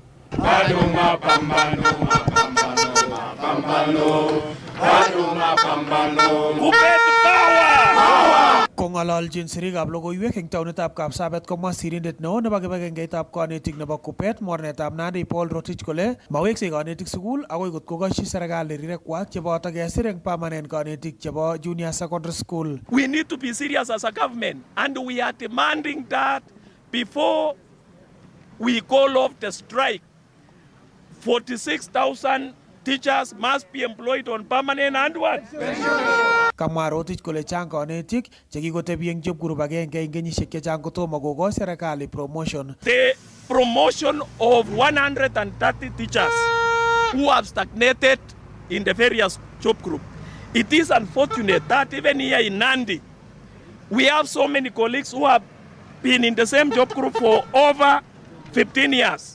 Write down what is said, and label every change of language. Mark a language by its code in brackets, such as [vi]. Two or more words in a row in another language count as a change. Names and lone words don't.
[kln] Kong'ololjin sirikab logoiwek eng taonitab Kapsabet komwa sirindet neo nebo kibagengeitab konetik nebo KUPPET mornetab Nandi Paul Rotich kole maweksei konetik sukul akoi kot kokoshi serikali rirekwak cheboto kesir eng permanent konetik chebo [en] junior secondary school. We need to be serious as a government and we are demanding that before we call off the strike 46,000 teachers must be employed on permanent and what? [kln] Kamwa Rotich kole chang konetik chekikotebi eng [en] job group [kln] agenge eng kenyisiek chechang kotomo kokoi serikali promotion. [en] The promotion of 130 teachers who have stagnated in the various job group. It is unfortunate that even here in Nandi, we have so many colleagues who have been in the same job group for over 15 years.